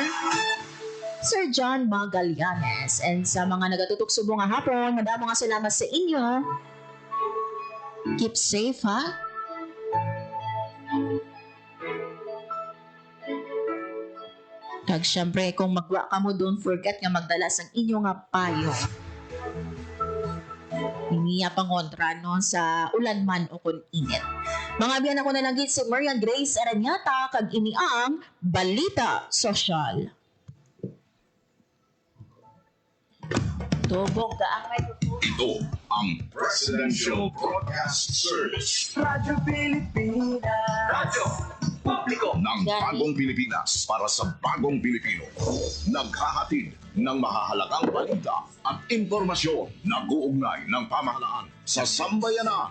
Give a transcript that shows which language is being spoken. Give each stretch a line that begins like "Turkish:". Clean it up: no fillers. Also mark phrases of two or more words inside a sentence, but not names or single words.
Hiligaynon: Sir John Magallanes. And sa mga nagatutok subong nga hapon, madamo nga salamat sa inyo.
English: Keep safe ha.
Hiligaynon: Kag syempre kung magwa ka mo,
English: don't forget
Hiligaynon: nga magdala sang inyo nga payo. niya pangontra no sa ulan man o kun init. Mga biyan ako nalagit si Maria Grace Aranyata kag ini ang Balita Sosyal. Tubog ang microphone.
Filipino: Ito ang Presidential Broadcast Service. Radyo Pilipinas. Radyo Publiko ng Bagong Pilipinas para sa Bagong Pilipino. Naghahatid ng mahahalagang balita at impormasyon na guugnay ng pamahalaan sa sambayanan.